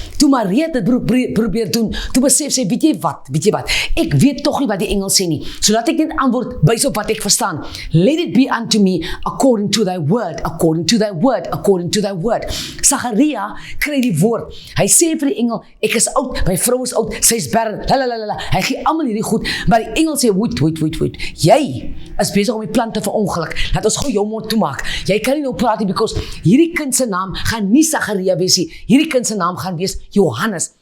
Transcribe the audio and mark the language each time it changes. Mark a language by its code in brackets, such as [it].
[af] Toe Maria dit probeer doen, toe besef sy, weet jy wat, ek weet tog nie wat die engel sê nie, so laat ek net antwoord bys op wat ek verstaan. [en] Let it be unto me according to thy word, according to thy word, according to thy word. [af] Sagaria kry die woord, hy sê vir die engel, ek is oud, my vrou is oud, sy is barren, hy gee almal hierdie goed, maar die engel sê, wait, jy is besig om die plan te verongeluk, laat ons gou jou mond toemaak, jy kan nie nou praat nie, because hierdie kind se naam gaan nie Sagaria wees nie, hierdie kind se naam gaan wees Johannes.